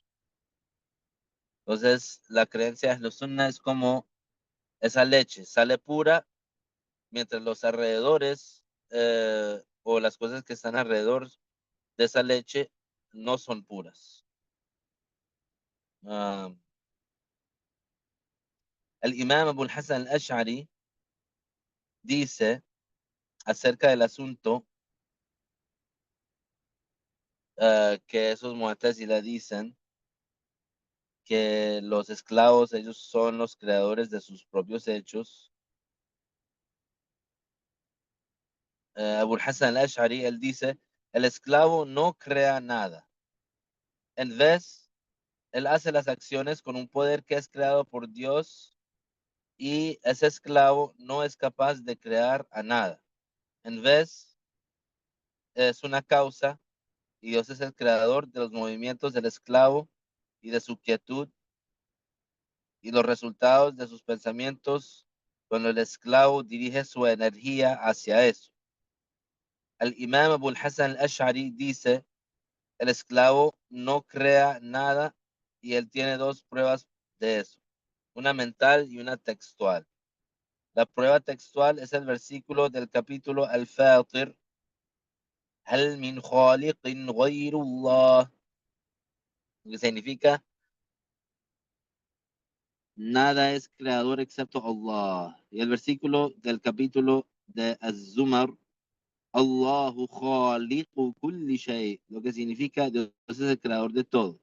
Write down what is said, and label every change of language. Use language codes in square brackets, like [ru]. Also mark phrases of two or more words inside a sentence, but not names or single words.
[es] Entonces, la creencia de los sunna es como esa leche sale pura, mientras los alrededores o las cosas que están alrededor de esa leche no son puras. Ah, el imam Abu al-Hasan al-Ash'ari dice acerca del asunto que esos mu'tazila dicen que los esclavos, ellos son los creadores de sus propios hechos. Abu Hassan al-Ash'ari, él dice, el esclavo no crea nada. En vez, él hace las acciones con un poder que es creado por Dios y ese esclavo no es capaz de crear a nada. En vez, es una causa y Dios es el creador de los movimientos del esclavo y de su quietud y los resultados de sus pensamientos cuando el esclavo dirige su energía hacia eso. El imam Abu Hassan al-Ash'ari dice, el esclavo no crea nada y él tiene dos pruebas de eso, una mental y una textual. La prueba textual es el versículo del capítulo Al-Fatir, [ar] هل من خالق غير الله, [es] que significa nada es creador excepto Allah. Y el versículo del capítulo de Az-Zumar, [ar] الله خالق كل شيء, [es] lo que significa Dios es el creador de todo.